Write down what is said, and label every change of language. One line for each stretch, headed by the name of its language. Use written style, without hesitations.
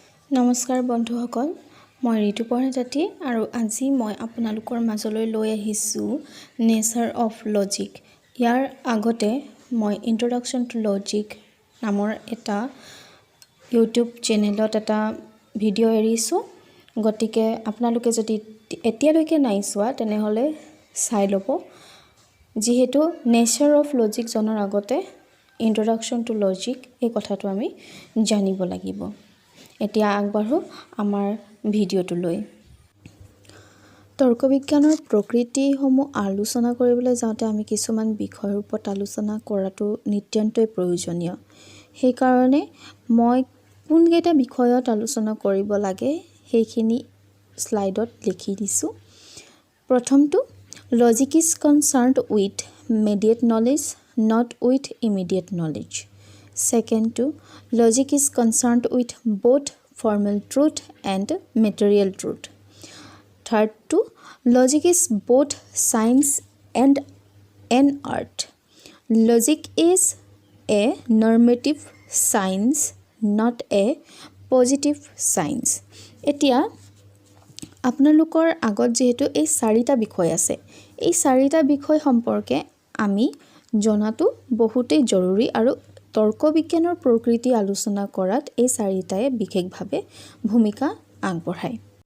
Assamese: নমস্কাৰ বন্ধুসকল, মই ঋতুপৰ্ণা জাতি আৰু আজি মই আপোনালোকৰ মাজলৈ লৈ আহিছোঁ নেচাৰ অফ লজিক। ইয়াৰ আগতে মই ইন্ট্ৰডাকশ্যন টু লজিক নামৰ এটা ইউটিউব চেনেলত এটা ভিডিঅ' এৰিছোঁ। গতিকে আপোনালোকে যদি এতিয়ালৈকে নাই চোৱা তেনেহ'লে চাই ল'ব। যিহেতু নেচাৰ অফ লজিক জনাৰ আগতে ইন্ট্ৰডাকশ্যন টু লজিক এই কথাটো আমি জানিব লাগিব। এতিয়া আগবাঢ়ো আমাৰ ভিডিঅ'টোলৈ। তৰ্ক বিজ্ঞানৰ প্ৰকৃতিসমূহ আলোচনা কৰিবলৈ যাওঁতে আমি কিছুমান বিষয়ৰ ওপৰত আলোচনা কৰাটো নিতান্তই প্ৰয়োজনীয়। সেইকাৰণে মই কোনকেইটা বিষয়ত আলোচনা কৰিব লাগে সেইখিনি স্লাইডত লিখি দিছোঁ।
English: প্ৰথমটো, logic is concerned with mediate knowledge, not with immediate knowledge. Second, logic is concerned with both formal truth and material truth. Third, logic is both science and an art. Logic is a normative science, not a positive science.
Assamese: এতিয়া আপোনালোকৰ আগত যেহেতু এই চাৰিটা বিষয় আছে, এই চাৰিটা বিষয় সম্পৰ্কে আমি জনাটো বহুতেই জৰুৰী আৰু তৰ্ক বিজ্ঞানৰ প্ৰকৃতি আলোচনা কৰাত এই চাৰিটাই বিশেষভাৱে ভূমিকা আগবঢ়ায়।